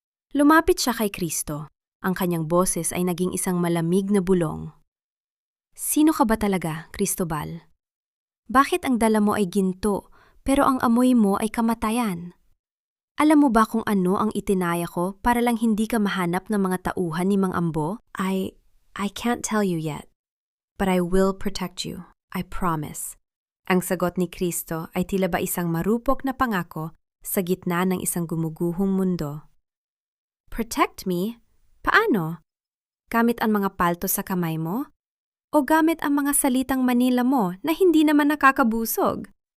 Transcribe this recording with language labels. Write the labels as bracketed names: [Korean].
[Filipino] Lumapit siya kay Kristo. Ang kanyang boses ay naging isang malamig na bulong. Sino ka ba talaga, Cristobal? Bakit ang dala mo ay ginto, pero ang amoy mo ay kamatayan? Alam mo ba kung ano ang itinaya ko para lang hindi ka mahanap ng mga tauhan ni Mang Ambo? [English] I can't tell you yet, but I will protect you. I promise. [Filipino] Ang sagot ni Kristo ay tila ba isang marupok na pangako sa gitna ng isang gumuguhong mundo. [English] Protect me? [Filipino] Paano? Gamit ang mga palto sa kamay mo? O gamit ang mga salitang Manila mo na hindi naman nakakabusog?